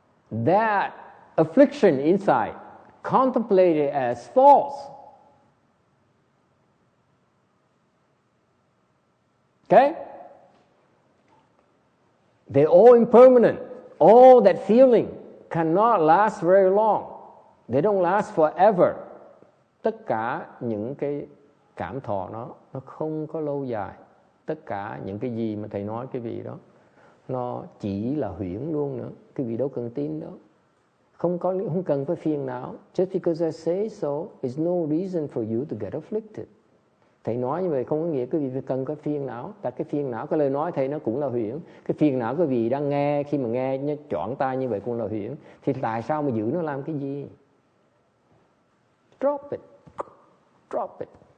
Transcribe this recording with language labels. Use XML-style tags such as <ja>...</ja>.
<en>That affliction inside, contemplated as false. Okay? They're all impermanent. All that feeling cannot last very long. They don't last forever.</en> <vi>Tất cả những cái cảm thọ nó không có lâu dài. Tất cả những cái gì mà thầy nói cái vị đó, nó chỉ là huyễn luôn nữa. Cái vị đâu cần tin đâu. Không cần phải phiền não.</vi> <en>Just because I say so, is no reason for you to get afflicted.</en> <vi>Thầy nói như vậy không có nghĩa quý vị cần có phiền não. Tại cái phiền não, cái lời nói thầy nó cũng là huyễn. Cái phiền não quý vị đang nghe, khi mà nghe nó chọn tai như vậy cũng là huyễn. Thì tại sao mà giữ nó làm cái gì?</vi> <en>Drop it. Drop it.</en>